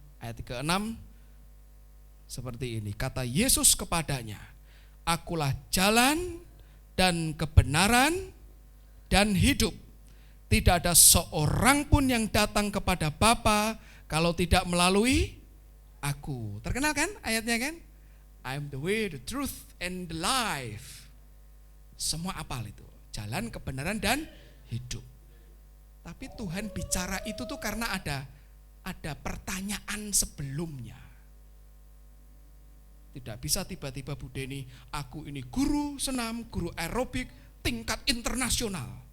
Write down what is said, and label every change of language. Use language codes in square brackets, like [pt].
[id] Ayat ke-6 seperti ini, kata Yesus kepadanya, akulah jalan dan kebenaran dan hidup. Tidak ada seorang pun yang datang kepada Bapa kalau tidak melalui aku. Terkenal kan ayatnya kan? [en] I am the way, the truth, and the life. [id] Semua apal itu. Jalan, kebenaran, dan hidup. Tapi Tuhan bicara itu tuh karena ada pertanyaan sebelumnya. Tidak bisa tiba-tiba Bu Deni, aku ini guru senam, guru aerobik, tingkat internasional.